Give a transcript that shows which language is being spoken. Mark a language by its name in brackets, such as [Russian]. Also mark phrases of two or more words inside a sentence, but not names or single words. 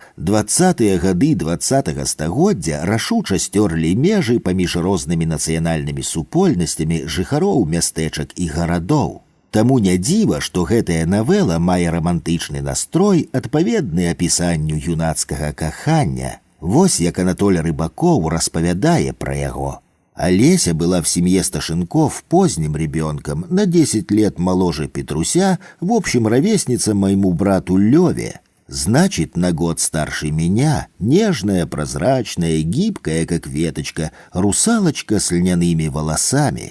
[Belarusian] 20-тыя гады 20-го стагоддзя рашуча сцёрлі межы паміж рознымі нацыянальнымі супольнасцямі жыхароў мястэчак і гарадоў. Таму не дзіва, што гэтая навела мае рамантычны настрой, адпаведны апісанню юнацкага кахання. Вось як Анатоль Рыбаков распавядае пра яго. [Russian] Олеся была в семье Сташенков поздним ребенком, на 10 лет моложе Петруся, в общем, ровесница моему брату Леве. Значит, на год старше меня, нежная, прозрачная, гибкая, как веточка, русалочка с льняными волосами.